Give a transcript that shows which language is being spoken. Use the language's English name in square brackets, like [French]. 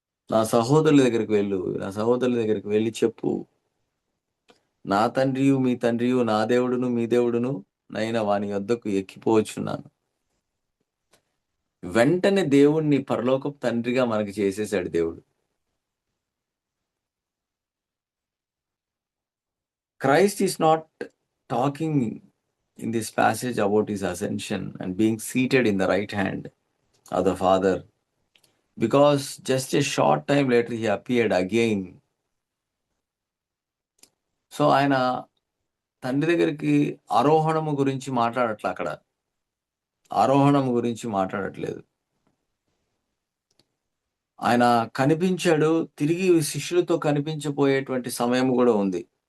[Telugu] నా సహోదరుల దగ్గరికి వెళ్ళు. నా సహోదరుల దగ్గరికి వెళ్లి చెప్పు. నా తండ్రియు, మీ తండ్రియు, నా దేవుడును, మీ దేవుడును నైన వాని యొద్దకు ఎక్కిపోవచ్చున్నాను. వెంటనే దేవుడిని పరలోకపు తండ్రిగా మనకి చేసేసాడు దేవుడు. [English] Christ is not talking in this passage about his ascension and being seated in the right hand of the Father, because just a short time later he appeared again. [Telugu] So ఆయన తండ్రి దగ్గరికి ఆరోహణము గురించి మాట్లాడట్లే అక్కడ. ఆరోహణము గురించి మాట్లాడట్లేదు. ఆయన కనిపించాడు. తిరిగి శిష్యులతో కనిపించబోయేటువంటి సమయం గూడా ఉంది.